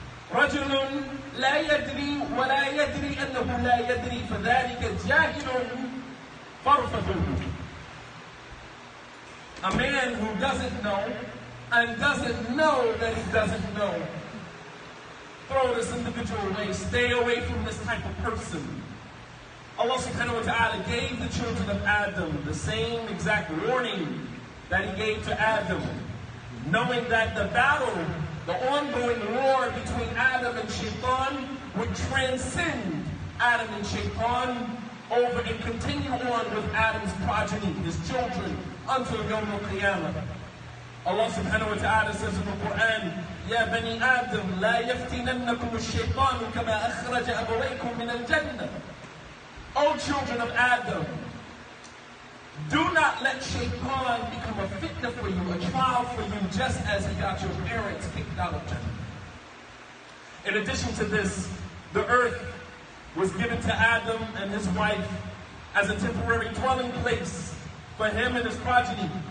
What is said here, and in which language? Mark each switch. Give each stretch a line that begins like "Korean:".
Arabic: رجل لا يدري ولا يدري أنه لا يدري فذلك جاهل فارفضوه.
English: A man who doesn't know and doesn't know that he doesn't know. throw this individual away. Stay away from this type of person. Allah subhanahu wa ta'ala gave the children of Adam the same exact warning that He gave to Adam, knowing that the battle, the ongoing war between Adam and Shaitan would transcend Adam and Shaitan over and continue on with Adam's progeny, his children, until Yawm al-Qiyamah.
Arabic: Allah subhanahu wa ta'ala
English: says in the Quran,
Arabic: يَا بَنِي آدَمْ لَا يَفْتِنَنَّكُمُ الشَّيْطَانُ كَمَا أَخْرَجَ أَبَوَيْكُمْ مِنَ الْجَنَّةِ.
English: O children of Adam, do not let Shaitan become a fitna for you, a trial for you, just as he got your parents kicked out of Jannah. In addition to this, the earth was given to Adam and his wife as a temporary dwelling place for him and his progeny.